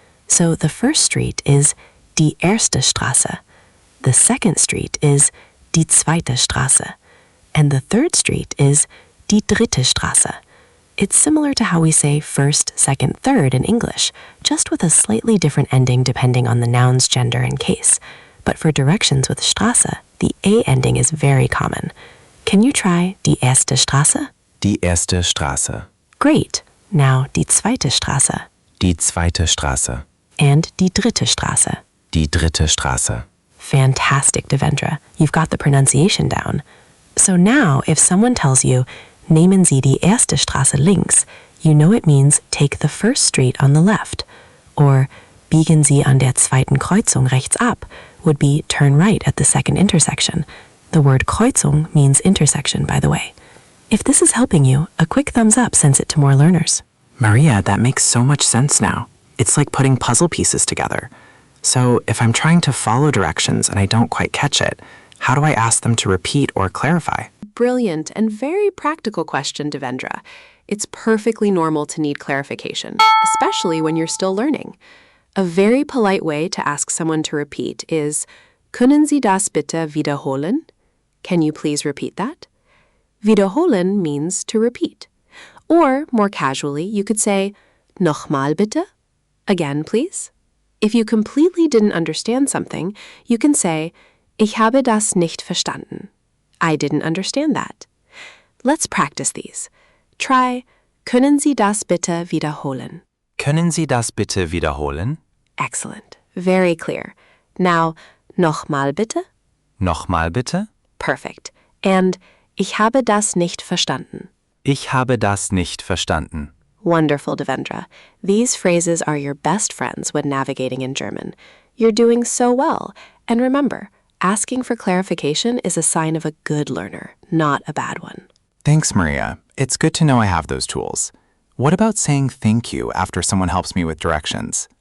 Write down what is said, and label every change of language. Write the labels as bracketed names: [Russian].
[English] So the first street is [German] die erste Straße, [English] the second street is [German] die zweite Straße, [English] and the third street is [German] die dritte Straße. [English] It's similar to how we say first, second, third in English, just with a slightly different ending depending on the noun's gender and case. But for directions with Straße, the A ending is very common. Can you try [German] die erste Straße? Die erste Straße. [English] Great. Now [German] die zweite Straße. Die zweite Straße. And die dritte Straße. Die dritte Straße. [English] Fantastic, Devendra. You've got the pronunciation down. So now, if someone tells you, [German] Nehmen Sie die erste Straße links, [English] you know it means take the first street on the left. Or [German] Biegen Sie an der zweiten Kreuzung rechts ab [English] would be turn right at the second intersection. The word Kreuzung means intersection, by the way. If this is helping you, a quick thumbs up sends it to more learners. Maria, that makes so much sense now. It's like putting puzzle pieces together. So if I'm trying to follow directions and I don't quite catch it, how do I ask them to repeat or clarify? Brilliant and very practical question, Devendra. It's perfectly normal to need clarification, especially when you're still learning. A very polite way to ask someone to repeat is, [German] Können Sie das bitte wiederholen? [English] Can you please repeat that? Wiederholen means to repeat. Or, more casually, you could say, [German] Nochmal bitte? [English] Again, please. If you completely didn't understand something, you can say, [German] Ich habe das nicht verstanden. [English] I didn't understand that. Let's practice these. Try, [German] Können Sie das bitte wiederholen? Können Sie das bitte wiederholen? [English] Excellent. Very clear. Now, [German] nochmal bitte? Nochmal bitte? [English] Perfect. [German] And Ich habe das nicht verstanden. Ich habe das nicht verstanden. [English] Wonderful, Devendra. These phrases are your best friends when navigating in German. You're doing so well. And remember, asking for clarification is a sign of a good learner, not a bad one. Thanks, Maria. It's good to know I have those tools. What about saying thank you after someone helps me with directions?